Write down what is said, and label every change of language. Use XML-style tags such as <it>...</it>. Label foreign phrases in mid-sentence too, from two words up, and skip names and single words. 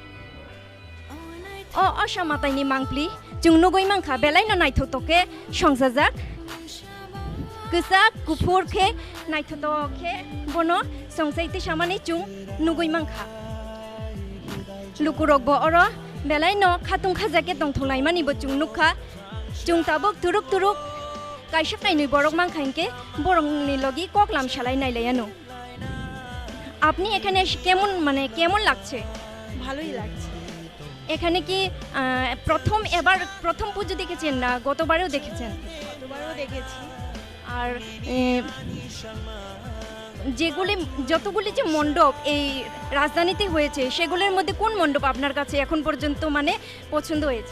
<trp>अ असामातायनि मांप्लि जों नुगै मांखा बेलायनो नायथतके संजाजाक गोसा गुफुरखे नायथतके बनो संसायति सामानि जों नुगै मांखा लुकुरक बो अर बेलायनो खाथुं खाजाके दंथंलायमानिबो जों नुखा जों ताबुक तुरुक तुरुक कायसा कायनै बरक मांखाइनके बरंनि लगि ककलाम सालाय नायलायानो</trp> <bn>আপনি এখানে কেমন কেমন লাগছে ভালোই লাগছে। এখানে কি এবার প্রথম পুজো দেখেছেন না গতবারেও দেখেছেন? দুবারও দেখেছি। আর যতগুলি যে মণ্ডপ এই রাজধানীতে হয়েছে সেগুলোর মধ্যে কোন মণ্ডপ আপনার কাছে এখন পর্যন্ত মানে পছন্দ হয়েছে?</bn>